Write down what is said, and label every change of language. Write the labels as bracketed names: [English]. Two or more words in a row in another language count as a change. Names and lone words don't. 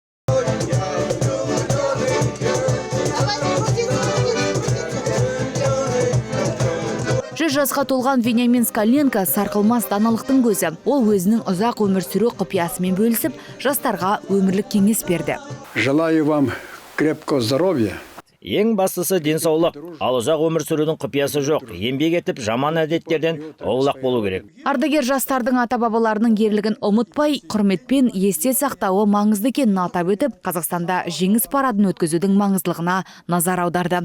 [Kazakh] 100 жасқа толған Вениамин Скаленко сарқылмас даналықтың көзі. Ол өзінің ұзақ өмір сүру құпиясымен бөлісіп, жастарға өмірлік кеңес берді. [Russian] Желаю вам крепкого здоровья. [Kazakh] Ең бастысы денсаулық, ал ұзақ өмір сүрудің құпиясы жоқ. Еңбек етіп, жаман әдеттерден аулақ болу керек. Ардагер жастардың ата-бабаларының ерлігін ұмытпай, құрметпен есте сақтауы маңызды екенін атап өтіп, Қазақстанда жеңіс парадын өткізудің маңыздылығына назар аударды.